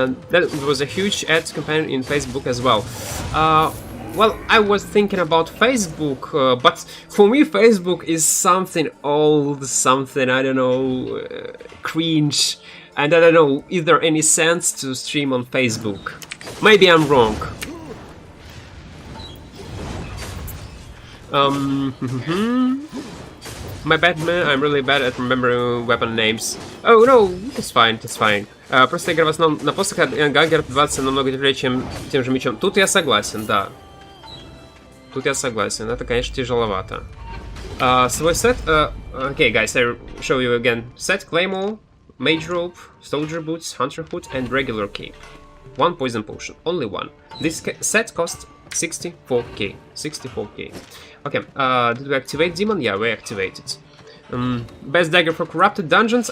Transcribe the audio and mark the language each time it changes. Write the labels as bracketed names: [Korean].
[English] That was a huge ad campaign in Facebook as well. Well, I was thinking about Facebook, but for me Facebook is something old, something, I don't know, cringe, and I don't know, is there any sense to stream on Facebook? Maybe I'm wrong. My bad, man, I'm really bad at remembering weapon names. Oh, no, it's fine, it's fine. [Russian] Просто игра в основном на посох, а Гангер 20 намного тяжелее, чем тем же мечом. Тут я согласен, да. Тут я согласен, это, конечно, тяжеловато. Свой сет... [English] Okay, guys, I show you again. Set, Claymore, Mage Robe, Soldier Boots, Hunter Hood, and regular cape. One poison potion, only one. This set costs 64k. 64k. Okay, did we activate Demon? Yeah, we activated. Best dagger for corrupted dungeons?